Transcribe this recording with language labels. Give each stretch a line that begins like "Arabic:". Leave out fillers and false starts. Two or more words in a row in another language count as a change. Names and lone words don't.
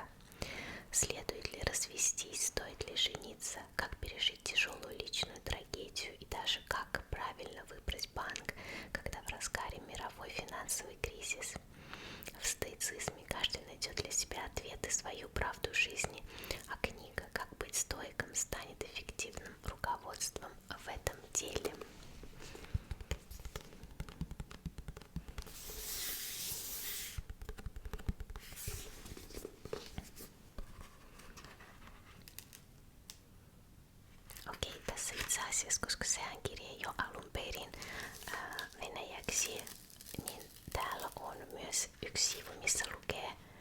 Russian: Следует ли развестись, стоит ли жениться, как пережить тяжелую личную трагедию и даже как правильно выбрать банк, когда в разгаре мировой финансовый кризис. В стоицизме каждый найдет для себя ответы, свою правду жизни, а книга «Как быть стоиком» станет эффективным руководством в этом деле.
Finnish: Okei, tässä itse asiassa, koska sehän kirja jo alun perin venäjäksi, niin täällä on myös yksi sivu, missä lukee